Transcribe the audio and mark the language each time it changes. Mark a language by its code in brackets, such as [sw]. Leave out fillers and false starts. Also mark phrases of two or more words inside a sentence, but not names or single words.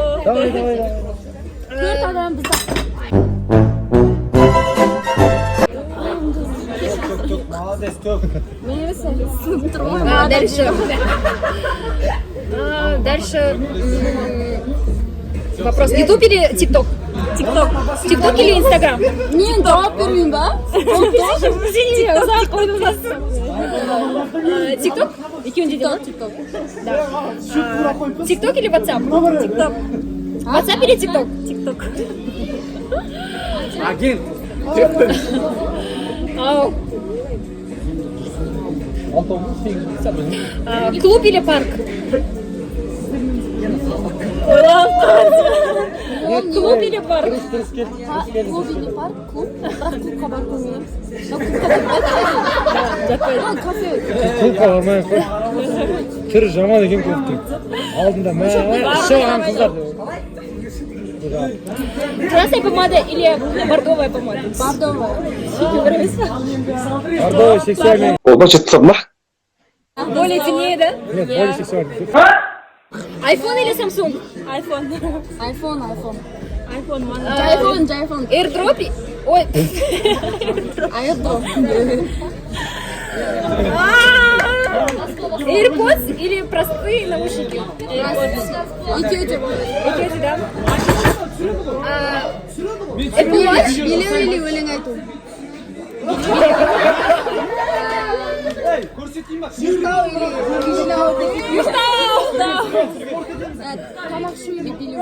[ru] Давай. Молодец, Дальше. Вопрос. YouTube или TikTok? TikTok или Instagram? [kk] Мен жауап бермеймін ба? [ru] TikTok? [kk] Екеуінде де ма? [ru] TikTok или WhatsApp? TikTok. WhatsApp или TikTok? TikTok. Агент. Клуб или парк? Клуб или парк? Клуб или парк? Клуб? [kk] Бірақ клубқа барып көрмеймін. Клубқа бармай қой. Түрі жаман екен клубтың. Алдында шоған қыздар. [ru] Красная помада или бордовая помада? Бордовая. Бордовый сексуальный. [kk] Ол бачыттық ма? [ru] Более темнее, да? Нет, более сексуальный. iPhone или Samsung? iPhone. Jaiphone. AirDrop? Ой. Airdrop. AirPods или простые наушники? [kk] Екеуі да? Apple Watch? Билеу или өлең айту? Тамақ ішу или билеу?